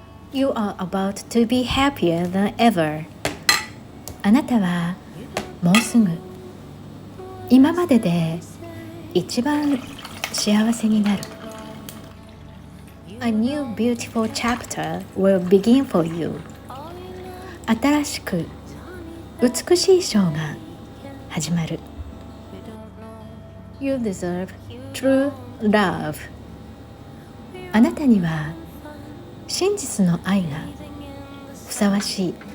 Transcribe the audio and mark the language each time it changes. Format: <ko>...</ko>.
<en>You are about to be happier than ever.</en> <ja>あなたはもうすぐ今までで一番幸せになる。</ja> <en>A new beautiful chapter will begin for you.</en> <ja>新しく美しい章が始まる。</ja> <en>You deserve true love.</en> <ja>あなたには真実の愛がふさわしい。</ja>